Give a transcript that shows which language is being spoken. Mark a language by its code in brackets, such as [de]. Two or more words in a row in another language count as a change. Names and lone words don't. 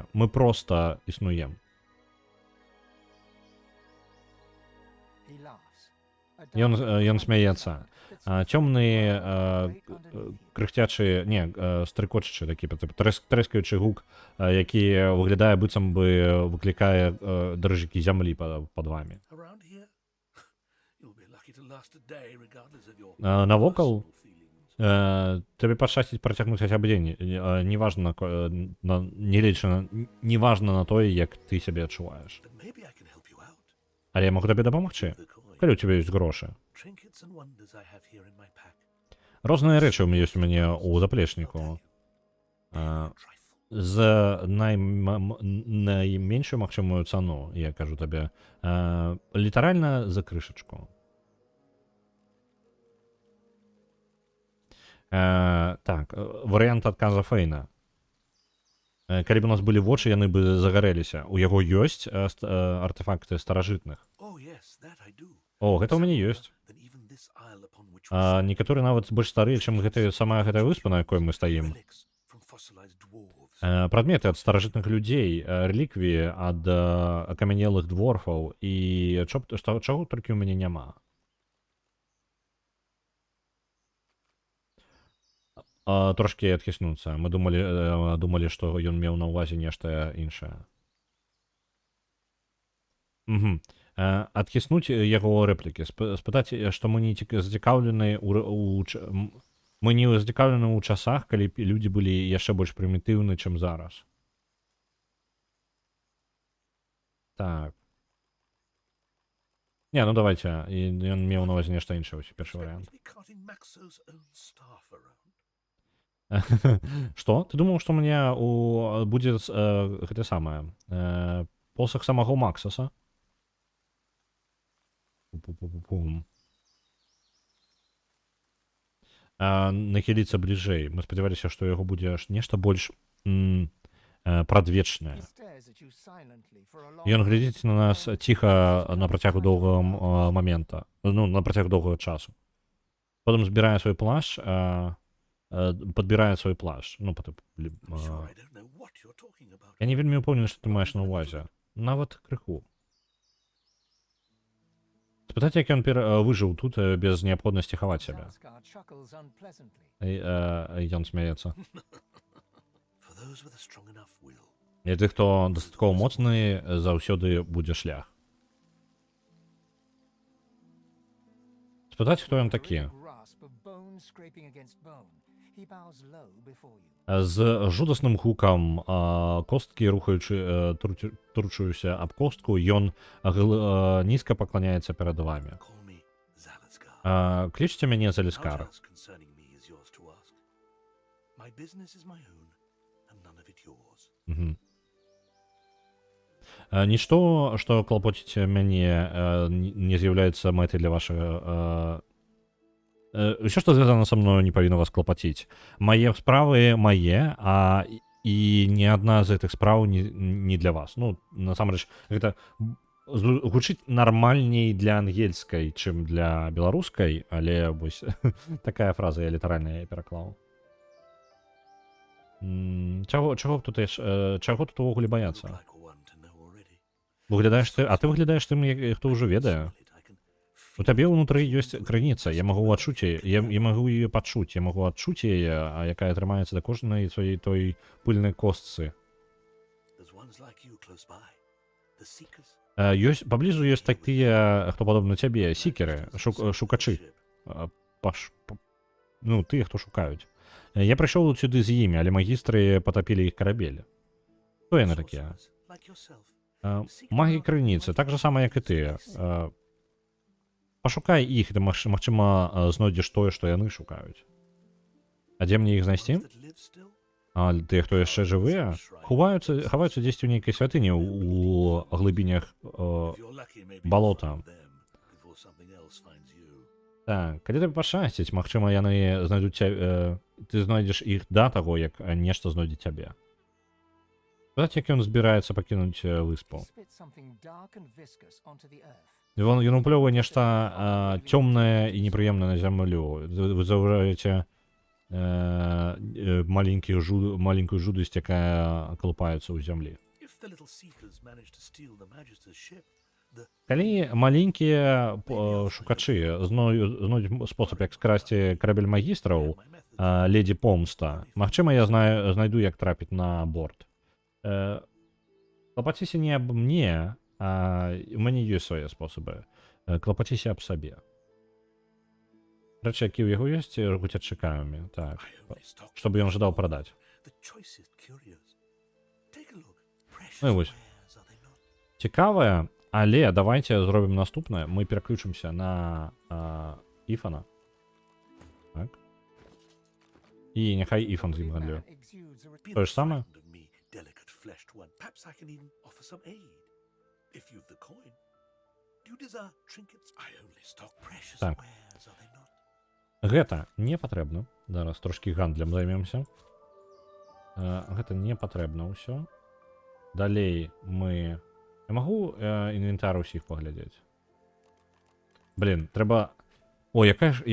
[be] Мы проста існуем. Ён смяецца. Цёмны крыхцячы, стрыкочачы такі трэскаючы гук, які выглядае быццам бы выклікае дрыжыкі зямлі пад вамі. [en] Around here, you'll be lucky to last a day, regardless of your [be] Навокал [en] personal feelings. [be] табе пашчасціць працягнуць хаця б дзень. Неважна на тое, як ты сябе адчуваеш. [en] Then maybe I can help you out. [be] Але я магу табе дапамагчы, [en] The coin, [be] калі ў цябе ёсць грошы. [en] trinkets and wonders I have here in my pack. [be] Розныя рэчы ёсць у мяне ў заплечніку. [en] Trifle. [be] За найменшую магчымую цану, я кажу табе, літаральна за крышачку. Так, варыянт адказа Фейна. Калі б у нас былі вочы, яны бы загарэліся. У яго ёсць артефакты старажытных. [en] Oh yes, that I do. [be] О, гэта ў мяне ёсць. [en] Than even this isle upon which we [be] Некаторыя нават больш старыя, чым самая гэтая выспа, на якой мы стаім. [en] relics from fossilized dwarves. [be] Прадметы ад старажытных людзей, рэліквіі ад акамянелых дворфаў і чаго толькі ў мяне няма. Трошкі адхіснуцца. Мы думалі, што ён меў на ўвазе нешта іншае. Адхіснуць яго рэплікі, спытаць, што мы не зацікаўлены мы не зацікаўлены ў часах, калі людзі былі яшчэ больш прымітыўны, чым зараз. Так. Не, ну давайте. Ён меў на ўвазе нешта іншае, ось першы варыянт. [en] Expect me to be carting Maxo's own staff around. [be] Што? Ты думаў, што мне будзе гэта самае посах самого Максаса? Нахіліцца бліжэй. Мы спадзяваліся, што яго будзе нешта больш прадвечнае. Ён глядзіць на нас ціха на працягу доўгага момента, ну, на працягу доўгага часу. Потым збірае свой плашч, падбірае свой плашч. Ну, потым... [en] Sure, I don't know what you're talking about. [be] Я не вельмі ўпэўнены, што ты маеш на ўвазе. Нават крыху. Спытаць, як ён выжыў тут без неабходнасці хаваць сябе. Ён смяецца. [en] For those with a strong enough will. [be] І ты, хто дастаткова моцны, заўсёды будзе шлях. Спытаць, хто ён такі. З жудасным гукам косткі, турчуюся аб костку, ён нізка пакланяецца перад вамі. [en] Call me Zalazgar. [be] Клічце мяне [en] How [be] Заліскар. [en] else concerning me is yours to ask? My business is my own, and none of it yours. [be] Угу. Нічто, што клапоціць мяне, не з'яўляецца мэтай для вашага... Усё, што звязана са мною, не павінна вас клапаціць. Мае справы мае, і ні адна з гэтых спраў не для вас. Ну, насамрэч, гэта гучыць нармальней для ангельскай, чым для беларускай, але вось такая фраза я літаральна пераклаў. Чаго тут увогуле баяцца? [en] Like one to know already. [be] Выглядаеш ты, а ты выглядаеш тым, хто ўжо ведае. У табе ўнутры ёсць крыніца, я магу адчуць яе, я магу яе пачуць, я магу адчуць яе, якая атрымаецца да кожнай сваёй той пыльнай костцы. [en] There's ones like you close by. The seekers. [be] Паблізу ёсць такія, хто падобны цябе, сікеры, шукачы. Ну, тыя, хто шукаюць. Я прыйшоў сюды з імі, але магістры патапілі іх карабель. Хто яны такія? [en] Like yourself. [be] Магі крыніцы, так жа сама, як і ты. Пашукай іх, ты, магчыма, знойдзеш тое, што яны шукаюць. А дзе мне іх знайсці? [en] That live still. [be] А тыя, хто яшчэ жывыя, хаваюцца дзесьці ў нейкай святыні у глыбінях [en] If you're lucky, maybe you'll [be] балота. [en] find them before something else finds you. [be] Так, калі тебе пашчасціць, магчыма, яны знайдуць ты знойдзеш іх да таго, як нешта знойдзе цябе. Сказаць, як ён збіраецца пакінуць [en] He [be] выспу. [en] spits something dark and viscous onto the earth. [be] Ён уплёвае нешта цёмнае і непрыемнае на зямлю. Вы заўважаеце маленькую жудасць, якая калупаецца ў зямлі. [en] If the little seekers manage to steal the Magister's ship, [be] Калі маленькія шукачы знойдуць спосаб, як скрасці карабель магістраў, [en] my methods [uk] леді помста, [be] магчыма, я знайду, як трапіць на борт. Клапаціся не аб мне, а у мяне ёсць свае спосабы. Клапаціся аб сабе. Рэчы, які ў яго ёсць, уцячакамі, так. [en] I only stock. [be] Чтобы ён жадаў прадаць. [en] The choicest curios. Take a look. Precious [be] Ну, вось. [en] wares, are they not? [be] Цікавае, але давайте зробім наступнае. Мы пераключымся на Іфана. Так. І няхай Іфан з ім гандлюе. [en] Man exudes a Be [uk] То [en] not [uk] ж саме? [en] frightened of me, delicate-fleshed one. Perhaps I can even offer some aid. If you've the coin. Do you desire trinkets? I only stock precious [be] Так. [en] wares, are they not? [be] Гэта не патрэбна. Зараз трошкі гандлем займемся. Гэта не патрэбна ўсё. Далей мы... Я магу інвентар усіх паглядзець? Блін, трэба... О, якая ж...